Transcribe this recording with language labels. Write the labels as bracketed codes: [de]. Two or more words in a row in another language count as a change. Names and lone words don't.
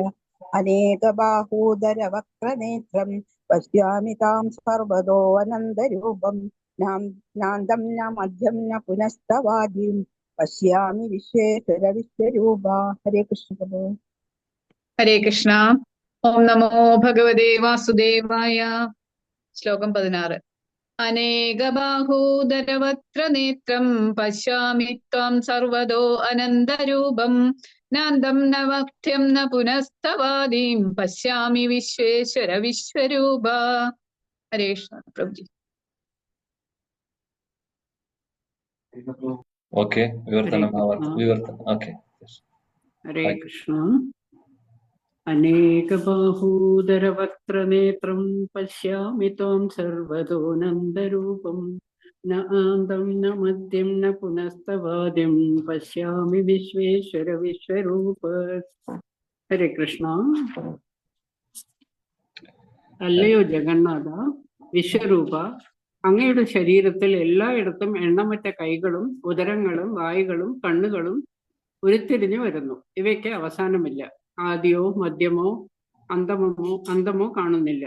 [sa] അനേകബാഹൂദരവക്രനേത്രം പശ്യാമി താം സർവതോ അനന്തരൂപം നാന്തം ന മധ്യം ന പുനസ്തവാദിം പശ്യാമി വിശ്വേശ്വര വിശ്വരൂപ. ഹരേ കൃഷ്ണ പ്രഭു. ഹരേ കൃഷ്ണ. ഓം നമോ ഭഗവതേ വാസുദേവായ. [ml] ശ്ലോകം 16. [sa] अनेकबाहूदरवक्त्रनेत्रं पश्यामि त्वां सर्वतो अनन्तरूपं नान्तं न मध्यं न पुनस्तवादिं पश्यामि विश्वेश्वर विश्वरूप. हरे कृष्ण प्रभुजी. [en] Okay, Vivartana Bhavat. Okay. Yes. [sa] Hare Krishna. अनेकबाहूदरवक्त्रनेत्रं पश्यामि त्वां सर्वतोऽनन्तरूपं न आन्तं न मध्यं न पुनस्तवादिं पश्यामि विश्वेश्वर विश्वरूप. हरे कृष्ण. [ml] അല്ലയോ ജഗന്നാഥ വിശ്വരൂപ, അങ്ങയുടെ ശരീരത്തിൽ എല്ലായിടത്തും എണ്ണമറ്റ കൈകളും ഉദരങ്ങളും വായുകളും കണ്ണുകളും ഉരുത്തിരിഞ്ഞു വരുന്നു. ഇവയ്ക്ക് അവസാനമില്ല. ആദിയോ മധ്യമോ അന്തമോ കാണുന്നില്ല.